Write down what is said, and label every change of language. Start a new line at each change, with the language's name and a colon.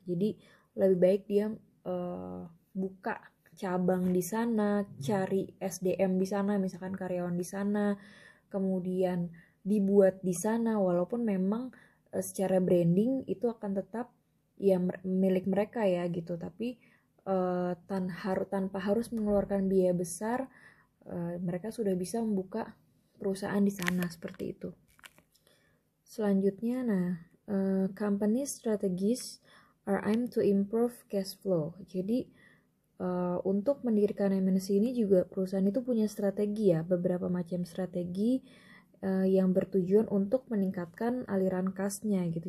Indonesian: Jadi lebih baik dia buka cabang di sana, cari SDM di sana, misalkan karyawan di sana, kemudian dibuat di sana, walaupun memang secara branding itu akan tetap ya milik mereka ya gitu, tapi tanpa harus mengeluarkan biaya besar, mereka sudah bisa membuka perusahaan di sana seperti itu. Selanjutnya,
English: company strategies are aimed to improve cash flow.
Indonesian: Jadi untuk mendirikan MNC ini juga perusahaan itu punya strategi ya, beberapa macam strategi yang bertujuan untuk meningkatkan aliran kasnya gitu.